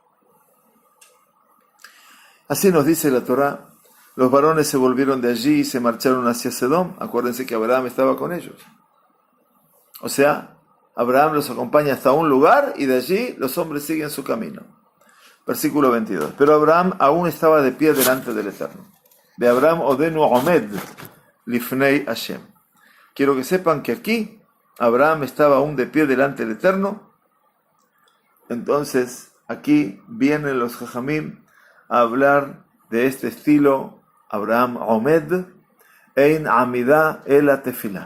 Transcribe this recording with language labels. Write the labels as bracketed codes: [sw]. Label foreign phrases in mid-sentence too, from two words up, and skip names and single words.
[es] Así nos dice la Torá, los varones se volvieron de allí y se marcharon hacia Sedom. Acuérdense que Abraham estaba con ellos. O sea, Abraham los acompaña hasta un lugar y de allí los hombres siguen su camino. Versículo 22. Pero Abraham aún estaba de pie delante del Eterno. [he] ואברהם עודנו עומד לפני ה. [es] Quiero que sepan que aquí Abraham estaba aún de pie delante del Eterno. Entonces aquí vienen los jajamim a hablar de este estilo. [he] אברהם עומד אין עמידה אלא תפילה.